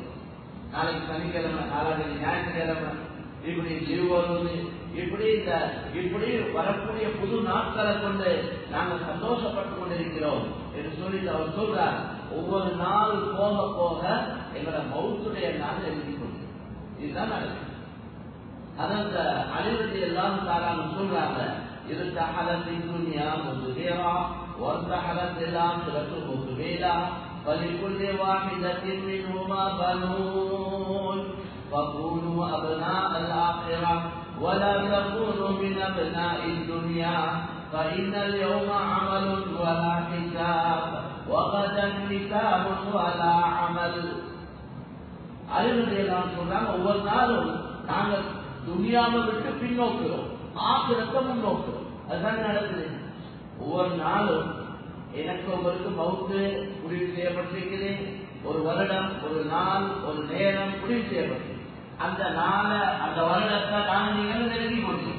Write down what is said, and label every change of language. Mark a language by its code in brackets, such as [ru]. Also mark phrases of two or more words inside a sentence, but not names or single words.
[ta] நாளைக்கு சனிக்கிழமை, நாளைக்கு ஞாயிற்றுக்கிழமை, இப்படி லீவ் வருவது, இப்படி வரக்கூடிய புது நாட்களை கொண்டு நாங்க சந்தோஷப்பட்டு கொண்டிருக்கிறோம் என்று சொல்லி அவர் சொல்றார். ஒவ்வொரு நாள் போக போக எங்களோட மௌத்துடைய நாள் எழுதிக்கொண்டு இதுதான் நடக்குது. அதற்கு அழிவதை எல்லாம் தாராள சொல்றாங்க. [ar] ارتحلت الدنيا مدبرة وارتحلت الآخرة مقبلة فلكل واحدة منهما بنون فكونوا أبناء الآخرة ولا تكونوا من أبناء الدنيا فإن اليوم عمل ولا حساب وغدا حساب ولا عمل. [ta] அறிவுரையெல்லாம் சொல்றாங்க, ஒவ்வொரு நாளும் நாங்கள் துனியாவை விட்டு பின்னோக்கிறோம், ஆகிரத்தை முன்னோக்கிறோம். அதுதான் நடக்குது. ஒவ்வொரு நாளும் எனக்கு உங்களுக்கு மவுத்து முடிவு செய்யப்பட்டிருக்குது. ஒரு வருடம், ஒரு நாள், ஒரு நேரம் முடிவு செய்யப்பட்டு அந்த நாளை, அந்த வருடத்தை நாங்கள் நீங்கள் நெருங்கி கொண்டிருக்கோம்.